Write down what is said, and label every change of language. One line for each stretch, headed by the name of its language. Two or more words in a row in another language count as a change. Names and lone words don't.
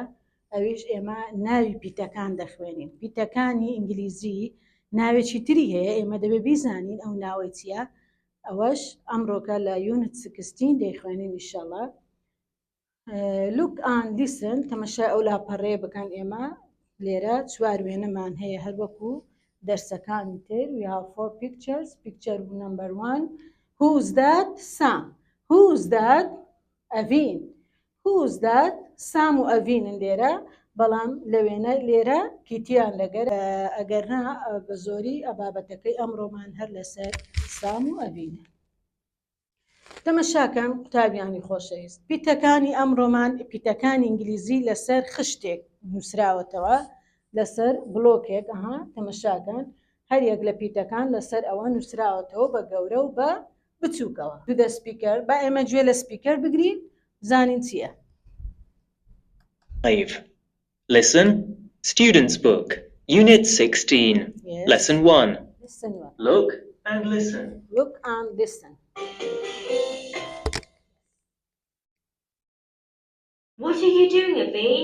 Central Kurdish: ئەویش ئێمە ناوی پیتەکان دەخوێنین. پیتەکانی ئینگلیزی ناوێکی تری هەیە، ئێمە دەبێ بیزانین ئەو ناوەی چییە. ئەوەش ئەمڕۆکە لە یونت 16 دەیخوێنین ئینشەڵا.
English: Look and listen,
Central Kurdish: تەمەشای ئەو لاپەڕێ بکەن. ئێمە لێرە 4 وێنەمان هەیە هەر وەکو دەرسەکانی تر.
English: We have 4 pictures. Picture number 1. Who's that? Sam. Who's that? Avin. Who's that?
Central Kurdish: Sam و ئەڤینن لێرە، بەڵام لەوێنە لێرە کیتیان لەگەر ئەگەرنا بە زۆری ئەبابەتەکەی ئەمڕۆمان هەر لەسەر سام و ئەڤینە. تەمەشاکەن قوتابیانی خۆشەویست، پیتەکانی ئەمڕۆمان پیتەکانی ئینگلیزی لەسەر خشتێک نووسراوەتەوە، لەسەر بڵۆکێک. تەمەشاکەن هەر یەک لە پیتەکان لەسەر ئەوە نووسراوەتەوە بە گەورە و بە بچووکەوە.
English: the speaker,
Central Kurdish: با ئێمە گوێ لە سپیکەر بگرین زانین چییە. 5.
English: Listen, Students Book, Unit 16, Yes. Lesson 1. Listen 1. Look and listen. Look and listen. What are you doing, Aveen?